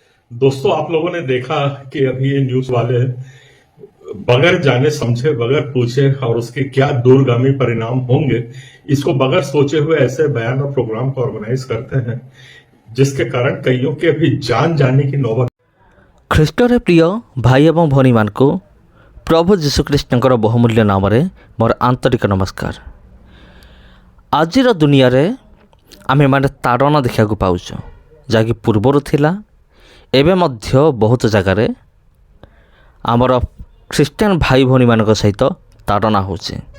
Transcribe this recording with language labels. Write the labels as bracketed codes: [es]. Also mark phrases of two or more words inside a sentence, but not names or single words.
[hi] दोस्तों, आप लोगों ने देखा कि अभी ये न्यूज वाले बगैर जाने समझे, बगैर पूछे और उसके क्या दूरगामी परिणाम होंगे, इसको बगैर सोचे हुए ऐसे बयान और प्रोग्राम को ऑर्गेनाइज करते हैं जिसके कारण कईयों के अभी जान जाने की नौबत। [or] ଖ୍ରୀଷ୍ଟରେ ପ୍ରିୟ ଭାଇ ଏବଂ ଭଉଣୀମାନଙ୍କୁ ପ୍ରଭୁ ଯୀଶୁଖ୍ରୀଷ୍ଟଙ୍କର ବହୁମୂଲ୍ୟ ନାମରେ ମୋର ଆନ୍ତରିକ ନମସ୍କାର। ଆଜିର ଦୁନିଆରେ ଆମେମାନେ ତାଡ଼ନା ଦେଖିବାକୁ ପାଉଛୁ, ଯାହାକି ପୂର୍ବରୁ ଥିଲା, ଏବେ ମଧ୍ୟ ବହୁତ ଜାଗାରେ ଆମର ଖ୍ରୀଷ୍ଟିଆନ ଭାଇ ଭଉଣୀମାନଙ୍କ ସହିତ ତାଡ଼ନା ହେଉଛି।